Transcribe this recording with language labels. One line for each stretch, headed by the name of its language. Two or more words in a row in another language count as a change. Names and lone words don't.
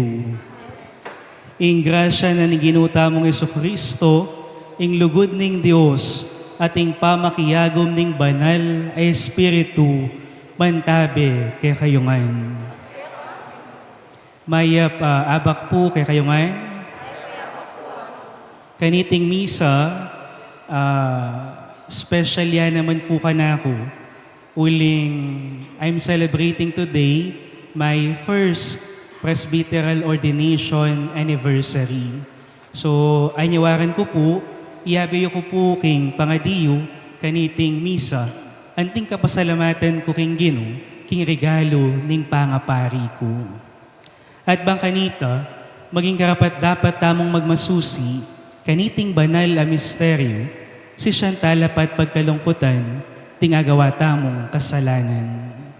Pampanga: Ing grasya na ni ginutamong Kristo, ing lugod ning Dios, at ing pamakiyagom ning banal ay Espiritu, mantabe kay kayungan. Maya pa abak po kay kayungan. Kaniting misa, special yan naman po kanako. Uling,
English: I'm celebrating today my first presbyteral ordination anniversary.
Pampanga: So, anyawaran ko po, iabayo ko po king pangadiyo, kaniting misa, anting kapasalamatan ko king Gino, king regalo ning pangapari ko. At bang kanita, maging karapat dapat tamong magmasusi, kaniting banal a misteryo, si Chantal apat pagkalungkutan, tingagawa tamong kasalanan.